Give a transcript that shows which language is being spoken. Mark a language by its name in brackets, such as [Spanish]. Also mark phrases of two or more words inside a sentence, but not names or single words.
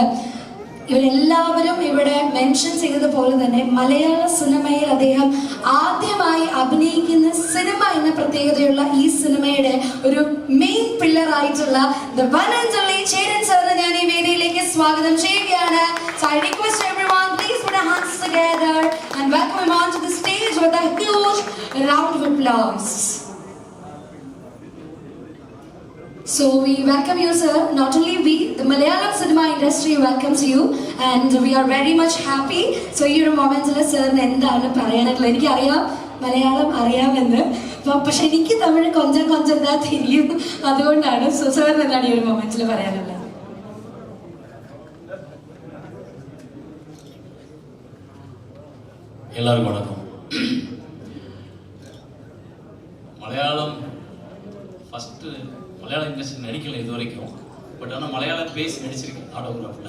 [Malayalam] ഇവരെല്ലാവരും ഇവിടെ മെൻഷൻ ചെയ്തതുപോലെ തന്നെ മലയാള സിനിമയിൽ അദ്ദേഹം ആദ്യമായി അഭിനയിക്കുന്ന സിനിമ എന്ന പ്രത്യേകതയുള്ള ഈ സിനിമയുടെ ഒരു മെയിൻ പില്ലർ ആയിട്ടുള്ള [English] the one and only [Malayalam] ചേരൻ സാറിനെ ഞാൻ ഈ വേദിയിലേക്ക് സ്വാഗതം ചെയ്യുകയാണ്. [English] So I request everyone, please put your hands together and welcome him onto the stage with a huge round of applause. So we welcome you, sir. Not only we, the Malayalam cinema industry welcomes you, and we are very much happy. [Malayalam] So ഈ ഒരു മൊമെന്റിൽ സാറിന് എന്താണ് പറയാനുള്ളത്? എനിക്കറിയാം മലയാളം അറിയാമെന്ന്, പക്ഷെ എനിക്ക് തമിഴ് കൊഞ്ചം എന്താ തിരിയും, അതുകൊണ്ടാണ്. സോ സാറിന് എന്താണ് ഈ ഒരു മൊമെന്റിൽ പറയാനുള്ളത്? [Tamil] எல்லாருக்கும் வணக்கம். மலையாள இண்டஸ்ட்ரி நடிக்கல இது வரைக்கும், பட் ஆனால் மலையாளம் பேசி நடிச்சிருக்கேன் ஆட்டோகிராஃபில்.